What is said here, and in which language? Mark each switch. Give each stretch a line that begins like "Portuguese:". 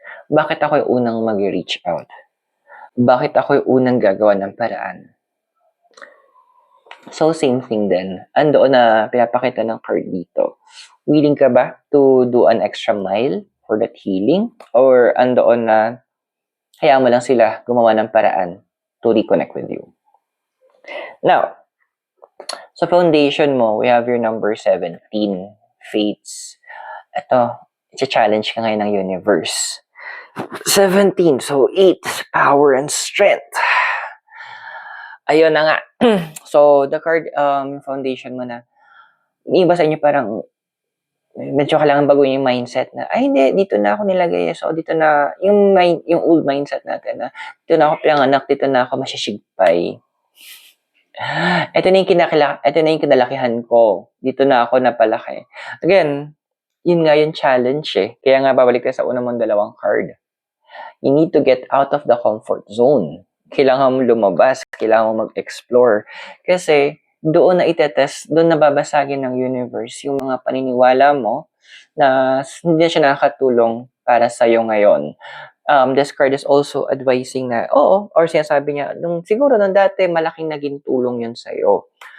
Filipino: Bakit ako yung unang mag-reach out? Bakit ako yung unang gagawa ng paraan? So, same thing din. Andoon na pinapakita ng card dito.
English: Willing
Filipino: ka ba
English: to do an extra mile for that healing?
Filipino: Or andoon na hayaan mo lang sila gumawa ng paraan
English: to reconnect with you? Now,
Filipino: sa foundation mo,
English: we have your number 17, fates.
Filipino: Ito, i-challenge ka ngayon ng universe.
English: 17, so 8, power and strength.
Filipino: Ayun na nga. So, the card, foundation mo na, yung iba sa inyo parang, medyo kailangan baguhin yung mindset na, ay hindi, dito na ako nilagay. So, dito na, yung old mindset natin na, dito na ako pinanganak, dito na ako masishigpay. Ito na yung kinalakihan ko. Dito na ako napalaki. Again, yun nga yung challenge eh. Kaya nga babalik tayo sa unang mong dalawang card.
English: You need to get out of the comfort zone.
Filipino: Kailangan mo lumabas, kailangan mo mag-explore. Kasi doon na itetest, doon na babasagin ng universe yung mga paniniwala mo na hindi na siya nakakatulong para sa'yo ngayon.
English: This card is also advising
Filipino: na, oo, or sinasabi niya, siguro nung dati malaking naging tulong yun sa'yo.